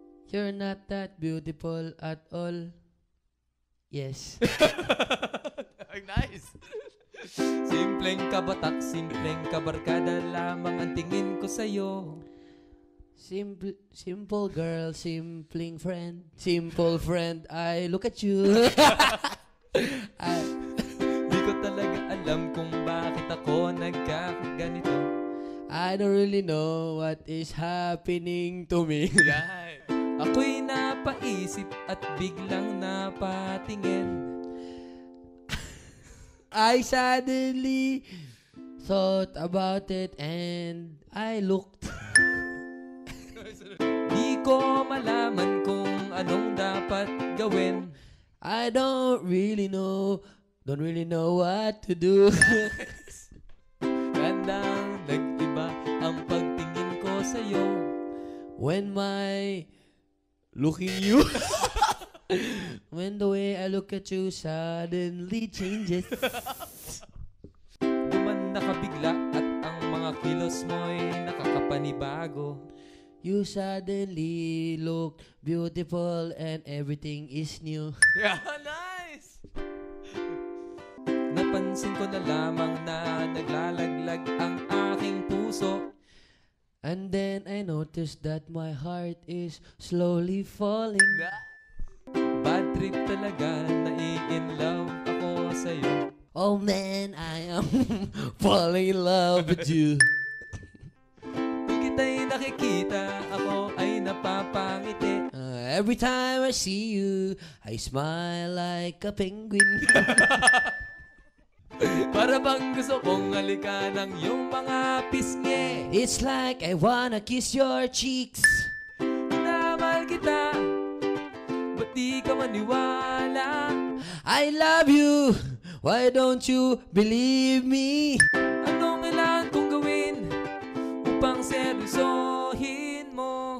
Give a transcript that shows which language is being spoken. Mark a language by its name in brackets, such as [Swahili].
[English] You're not that beautiful at all. Yes. Nice. [Filipino] Simpleng kabatak, simpleng kabarkada lamang ang tingin ko sa'yo. [English] Simple girl, simple friend, I look at you. [Filipino] Di ko talaga alam kung bakit ako nagkakaganito. [English] I don't really know what is happening to me. [Filipino] Yan. Ako'y napaisip at biglang napatingin. [English] I suddenly thought about it and I looked. [Filipino] Di ko malaman kung anong dapat gawin. [English] I don't really know what to do. [Filipino] Gandang nag-iba ang pagtingin ko sa'yo. [English] When my looking you when the way I look at you suddenly changes. [Filipino] Gumanda ka bigla at ang mga kilos mo'y nakakapanibago. [English] You suddenly look beautiful and everything is new. Yeah, nice! [Filipino] Napansin ko na lamang na naglalaglag ang aking puso. [English] And then I noticed that my heart is slowly falling. [Filipino] Bad trip talaga, nai-in love ako sa'yo. [English] Oh man, I am falling in love with you. [Filipino] Kung kita'y nakikita, ako ay napapangiti. [English] Every time I see you, I smile like a penguin. [Filipino] Para bang gusto kong halikan ng iyong mga pisngi. [English] It's like I wanna kiss your cheeks. [Filipino] Minamahal kita, ba't di ka maniwala? [English] I love you, why don't you believe me? [Filipino] Anong kailangan kong gawin upang seryosohin mo?